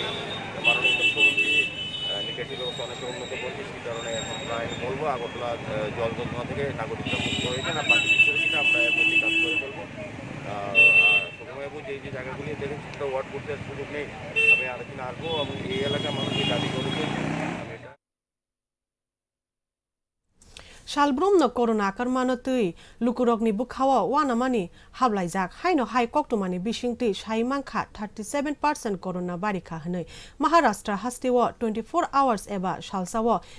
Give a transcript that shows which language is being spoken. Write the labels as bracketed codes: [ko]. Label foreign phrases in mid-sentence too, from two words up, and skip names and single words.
[bn] মাননীয় মুখ্যমন্ত্রী নিকাশি ব্যবস্থা অনেক উন্নত করছে, সেই কারণে এখন প্রায় বলবো আগরতলা জল যন্ত্রণা থেকে নাগরিকরা মুক্ত হয়েছে না, বাকি বিষয়টা আমরা এর মধ্যে কাজ করে ফেলবো। যে যে জায়গাগুলি দেখেন সেটা ওয়ার্ড করতে সুযোগ নেই, আমি আরেকদিন আসবো এবং এই এলাকার মানুষ যে দাবি করেছে আমি এটা [trp] Shalbrum no corona karmanotui lukurokni bukhawa wanamani hablaijak haino hai koktumani bishingti shaimangkha 37% corona barikha hanoi Maharashtra hastewo 24 hours eba shalsawo